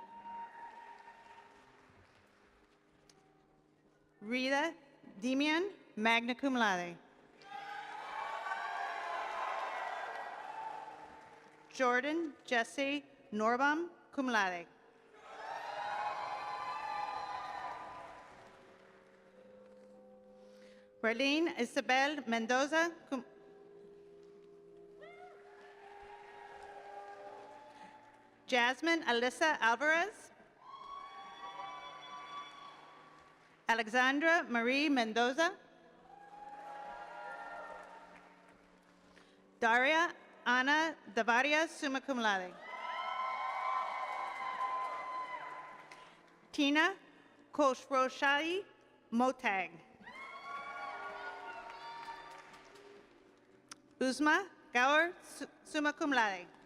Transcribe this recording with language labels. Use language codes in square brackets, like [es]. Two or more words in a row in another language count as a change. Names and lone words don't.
[en] Rita Demian, [la] magna cum laude. [en] Jordan Jesse Norbam, [la] cum laude. [en] Raylene Isabel Mendoza, cum Jasmine Alyssa Alvarez. Alexandra Marie Mendoza. Daria Ana Davaria, [la] summa cum laude. [en] Tina Koshroshai Motag. Uzma Gaur, [la] summa cum laude.